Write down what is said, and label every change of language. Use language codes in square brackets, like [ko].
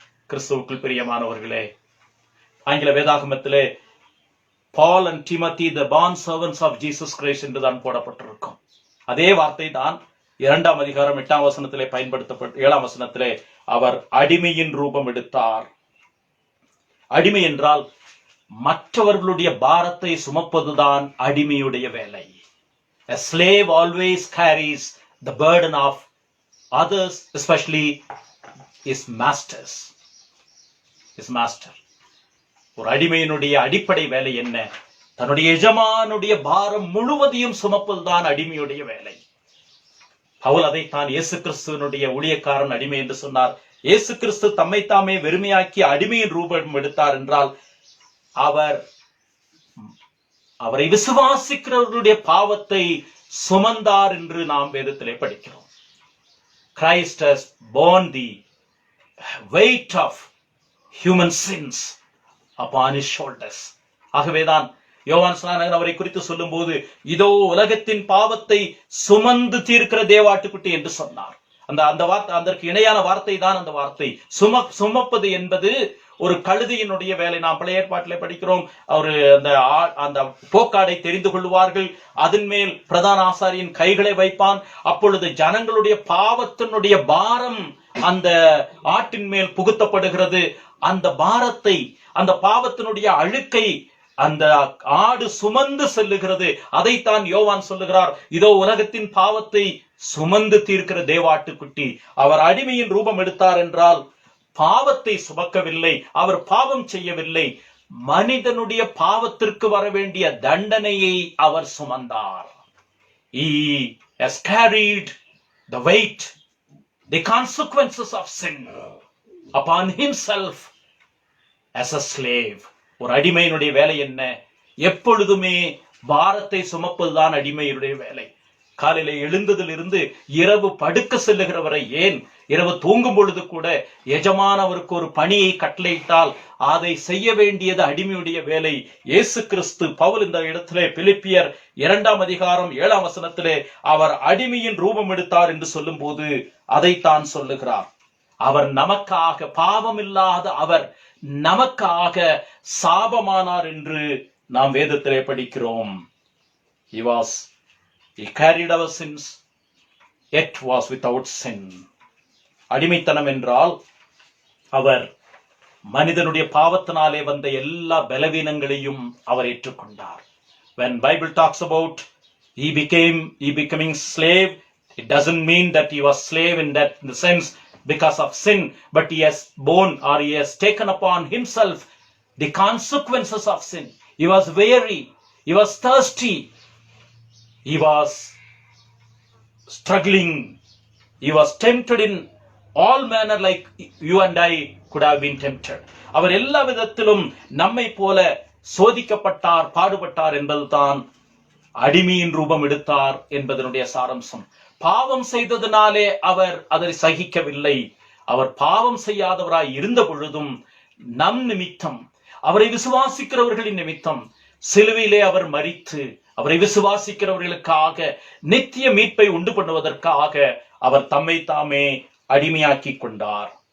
[ta] கிறிஸ்துவுக்குள் பிரியமானவர்களே, ஆங்கில வேதாகமத்திலே [en] Paul and Timothy, the bond servants of Jesus Christ [ta] என்றுதான் போடப்பட்டிருக்கும். அதே வார்த்தை தான் 2 பயன்படுத்தப்பட்டு 7 அவர் அடிமையின் ரூபம் எடுத்தார். அடிமை என்றால் மற்றவர்களுடைய பாரத்தை சுமப்பதுதான் அடிமையுடைய வேலை. [en] A slave always carries the burden of others, especially his masters. His master. [ta] ஒரு அடிமையினுடைய அடிப்படை வேலை என்ன? தன்னுடைய எஜமானுடைய பாரம் முழுவதையும் சுமப்பதுதான் அடிமையுடைய வேலை. பவுல் அதைத்தான் இயேசு கிறிஸ்துவனுடைய ஊழியக்காரன் அடிமை என்று சொன்னார். இயேசு கிறிஸ்து தம்மை தாமே வெறுமையாக்கி அடிமையின் ரூபம் எடுத்தார் என்றால் அவர் அவரை விசுவாசிக்கிறவர்களுடைய பாவத்தை சுமந்தார் என்று நாம் வேதத்திலே படிக்கிறோம். [en] Christ has borne the weight of human sins upon his shoulders. [ta] ஆகவேதான் யோவான் ஸ்நானகன் அவரை குறித்து சொல்லும் போது, இதோ உலகத்தின் பாவத்தை சுமந்து தீர்க்கிற தேவாட்டுக்குட்டி என்று சொன்னார். அந்த வார்த்தை, அதற்கு இணையான வார்த்தை தான் அந்த வார்த்தை. சுமப்பது என்பது ஒரு கழுதையினுடைய வேலை. நாம் பழைய ஏற்பாட்டிலே படிக்கிறோம், அவரு அந்த போக்காடை தெரிந்து கொள்வார்கள், அதன் மேல் பிரதான ஆசாரியின் கைகளை வைப்பான். அப்பொழுது ஜனங்களுடைய பாவத்தினுடைய பாரம் அந்த ஆட்டின் மேல் புகுத்தப்படுகிறது. அந்த பாரத்தை, அந்த பாவத்தினுடைய அழுக்கை அந்த ஆடு சுமந்து செல்லுகிறது. அதைத்தான் யோவான் சொல்லுகிறார், இதோ உலகத்தின் பாவத்தை சுமந்து தீர்க்கிற தேவாட்டுக்குட்டி. அவர் அடிமையின் ரூபம் எடுத்தார் என்றால் பாவத்தை சுமக்கவில்லை, அவர் பாவம் செய்யவில்லை, மனிதனுடைய பாவத்திற்கு வர வேண்டிய தண்டனையை அவர் சுமந்தார். [en] He has carried the weight, the consequences of sin upon himself as a slave. [ta] ஒரு அடிமையினுடைய வேலை என்ன? எப்பொழுதுமே பாரத்தை சுமப்பதுதான் அடிமையினுடைய வேலை. காலையில எழுந்ததிலிருந்து இரவு படுக்க செல்லுகிற வரை, ஏன் இரவு தூங்கும் பொழுது கூட எஜமானவருக்கு ஒரு பணியை கட்டளையிட்டால் அதை செய்ய வேண்டியது அடிமையுடைய வேலை. இயேசு கிறிஸ்து, பவுல் இந்த இடத்திலே பிலிப்பியர் 2ஆம் அதிகாரம் 7ஆம் வசனத்திலே அவர் அடிமையின் ரூபம் எடுத்தார் என்று சொல்லும் போது அதைத்தான் சொல்லுகிறார். அவர் நமக்காக, பாவமில்லாத அவர் நமக்காக சாபமானார் என்று நாம் வேதத்திலே படிக்கிறோம். [en] He carried our sins, yet was without sin. [ta] அடிமைத்தனம் என்றால் அவர் மனிதனுடைய பாவத்தினாலே வந்த எல்லா பலவீனங்களையும் அவர் ஏற்றுக்கொண்டார். [en] When Bible talks about he becoming slave, it doesn't mean that he was slave in the sense because of sin, but he has borne, or he has taken upon himself the consequences of sin. He was weary, he was thirsty, he was struggling, he was tempted in all manner like you and I could have been tempted. [ta] அவர் எல்லா விதத்திலும் நம்மை போல சோதிக்கப்பட்டார், பாடுபட்டார் என்பதுதான் அடிமையின் ரூபம் எடுத்தார் என்பதனுடைய சாரம்சம். பாவம் செய்ததினாலே அவர் அதை சகிக்கவில்லை. அவர் பாவம் செய்யாதவராய் இருந்த பொழுதும் நம் நிமித்தம், அவரை விசுவாசிக்கிறவர்களின் நிமித்தம் சிலுவையிலே அவர் மரித்து அவரை விசுவாசிக்கிறவர்களுக்காக நித்திய மீட்பை உண்டு பண்ணுவதற்காக அவர் தம்மை தாமே அடிமையாக்கி கொண்டார்.